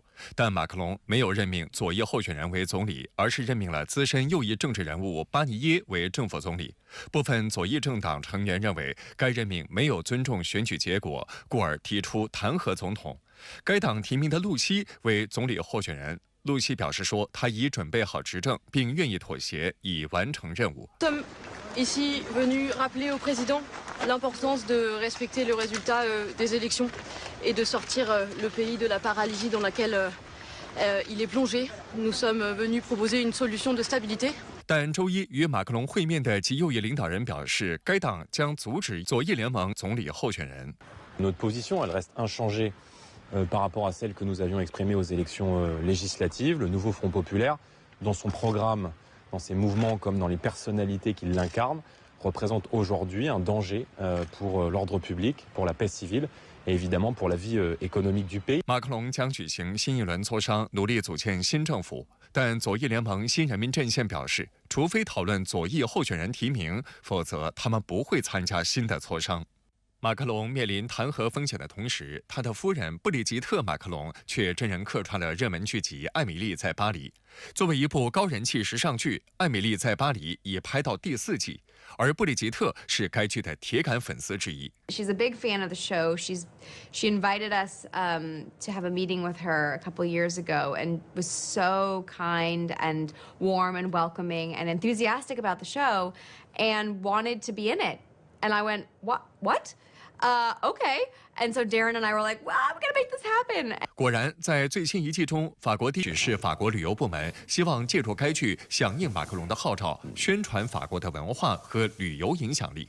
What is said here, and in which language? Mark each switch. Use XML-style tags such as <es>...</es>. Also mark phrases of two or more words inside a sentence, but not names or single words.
<zh>但马克龙没有任命左翼候选人为总理，而是任命了资深右翼政治人物巴尼耶为政府总理。部分左翼政党成员认为该任命没有尊重选举结果，故而提出弹劾总统。该党提名的露西为总理候选人。露西表示说，他已准备好执政，并愿意妥协以完成任务。</zh> <fr>Ici venu rappeler au président l'importance de respecter le résultat des élections et de sortir le pays de la paralysie dans laquelle il est plongé. Nous sommes venus proposer une solution de stabilité.</fr> <zh>但周一与马克龙会面的极右翼领导人表示，该党将阻止左翼联盟总理候选人。</zh> <fr>Notre position, elle reste inchangée par rapport à celle que nous avions exprimée aux élections législatives. Le nouveau Front populaire, dans son programme, dans ses mouvements comme dans les personnalités qui l'incarnent, représente aujourd'hui un danger pour l'ordre public, pour la paix civile et évidemment pour la vie économique du pays.</fr> <zh>马克龙将举行新一轮磋商，努力组建新政府。但左翼联盟新人民阵线表示，除非讨论左翼候选人提名，否则他们不会参加新的磋商。马克龙面临弹劾风险的同时，他的夫人布里吉特·马克龙却真人客串了热门剧集《艾米丽在巴黎》。作为一部高人气时尚剧，《艾米丽在巴黎》已拍到第4季，而布里吉特是该剧的铁杆粉丝之一。</zh> <en>She's a big fan of the show. She invited us to have a meeting with her a couple years ago, and was so kind and warm and welcoming and enthusiastic about the show, and wanted to be in it. And I went, what? Okay. And so Darren and I were like, well, I'm going to make this happen.</en> <zh>果然，在最新一季中，法国地是法国旅游部门希望借助该剧响应马克龙的号召，宣传法国的文化和旅游影响力。</zh>